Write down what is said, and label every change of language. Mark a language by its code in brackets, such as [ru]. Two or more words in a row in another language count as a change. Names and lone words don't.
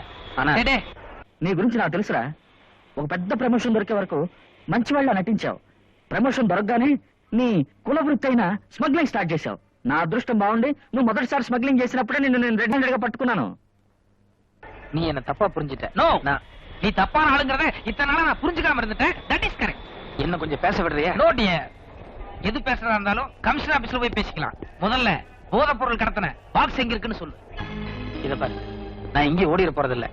[ta] ஆனா [te] నీ గురించి నాకు తెలుసురా. ఒక పెద్ద ప్రమోషన్ దొరికే వరకు మంచి వాళ్ళ నటించావు. ప్రమోషన్ దొరకగానే నీ కుల వృత్తి అయిన స్మగ్లింగ్ స్టార్ట్ చేశావు. నా అదృష్టం బాగుండి నువ్వు మొదటిసారి స్మగ్లింగ్ చేసినప్పుడే నిన్ను నేను రెడ్ హ్యాండెడ్ గా పట్టుకున్నాను. [ta] நீ என்ன தப்பா புரிஞ்சிட்ட. நோ, நீ தப்பான ஆளுங்கறத இத்தனை நாளா நான் புரிஞ்சுக்காம இருந்துட்டேன். [en] That is correct. [ta] என்ன கொஞ்சம் பேச விடுறியா? [en] No dear. [ta] எது பேசுறதா இருந்தாலும் கமிஷனர் ஆபீஸ்ல போய் பேசிக்கலாம். முதல்ல போதைப் பொருள் கடத்தின பாக்ஸ் எங்க இருக்குன்னு சொல்லு. இத பாரு, நான் இங்கே ஓடிட போறது இல்ல.